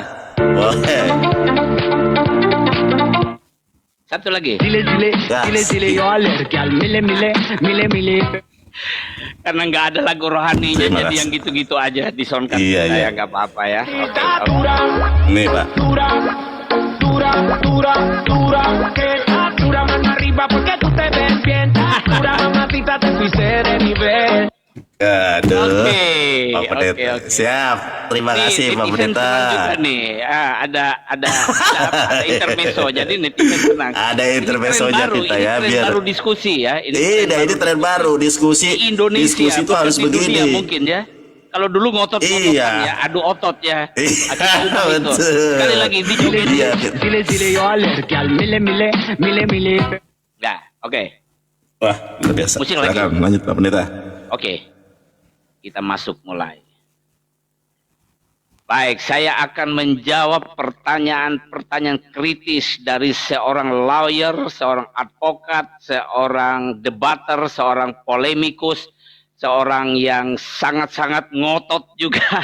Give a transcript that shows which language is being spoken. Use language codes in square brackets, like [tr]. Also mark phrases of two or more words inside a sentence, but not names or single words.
[id] Boleh. Satu lagi. Gas. Karena nggak ada lagu rohaninya, Terima jadi kasih. yang gitu-gitu aja disonkan. Iya, Saya iya. nggak apa-apa ya. Oke. Nih Pak. [es] Que dura mano arriba porque tú te ves bien. Dura mamacita te fuiste de nivel. [id] Aduh. Oke, Pak Pendeta. oke. Siap. Terima kasih Pak netizen Pendeta. tenang juga nih. Ada intermezzo. Jadi netizen tenang. Ada Ini intermezzonya tren baru, kita ini ya, tren biar- baru diskusi ya. Ini tren baru, diskusi. Di Indonesia. Diskusi itu bukan harus di dunia begini. mungkin ya. Kalau dulu ngotot-ngototan Iya. ya, adu otot ya. Iya, Adu umum itu. betul. Sekali lagi dijogetin. Iya. [es] Dile yo alergia al mile. [id] Nah, oke. Wah, luar biasa. Musik lagi. Silakan, lanjut Pak Pendeta. Oke. Kita masuk mulai. Baik, saya akan menjawab pertanyaan-pertanyaan kritis dari seorang lawyer, seorang advokat, seorang debater, seorang polemikus, seorang yang sangat-sangat ngotot juga.